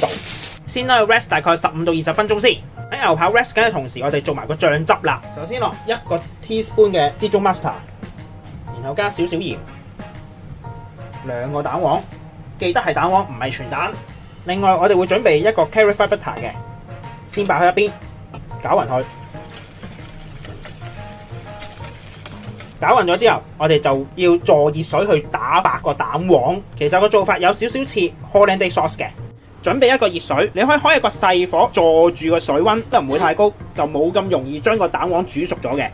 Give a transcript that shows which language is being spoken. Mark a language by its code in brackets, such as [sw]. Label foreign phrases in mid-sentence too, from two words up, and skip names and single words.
[yue] 先啦 rest 大概15到20分鐘先。喺牛扒 rest 緊嘅同時，我哋做埋個醬汁啦。首先落1個 teaspoon 嘅 [en] Dijon mustard， [yue] 然後加少少鹽，2個蛋黃，記得係蛋黃唔係全蛋。另外我哋會準備一個 [en] carrot fried butter [yue] 嘅，先擺喺一邊，攪勻佢。攪勻咗之後，我哋就要坐熱水去打白個蛋黃。其實個做法有少少似 [en] Hollandaise sauce [yue] 嘅。準備一個熱水，你可以開一個細火，坐住個水溫，都唔會太高，就冇咁容易將個蛋黃煮熟咗嘅。